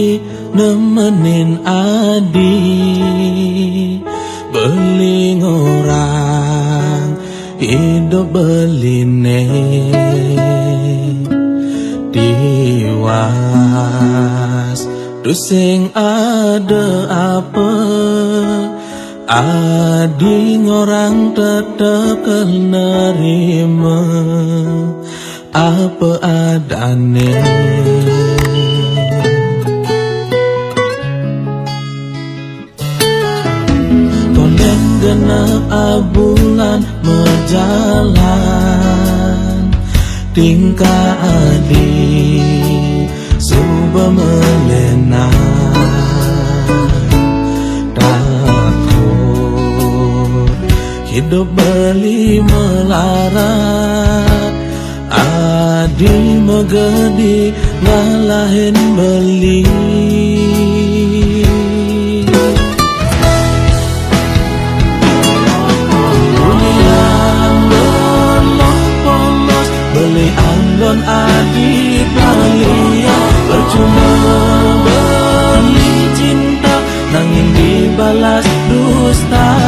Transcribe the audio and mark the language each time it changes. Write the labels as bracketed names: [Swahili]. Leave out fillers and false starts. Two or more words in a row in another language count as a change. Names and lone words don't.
[Balinese] nemenin adi, beling [Indonesian] orang hidup [Balinese] beline diwas. Dusing ada apa, adi ngorang [Indonesian] tetap nerima apa adane. [Balinese] Konen genap bulan berjalan, tingkah adi suba melena, takut hidup beli melarat, adi megedi ngalahin beli. Beli anggon adi palia, percuma beli cinta, nanging dibalas dusta.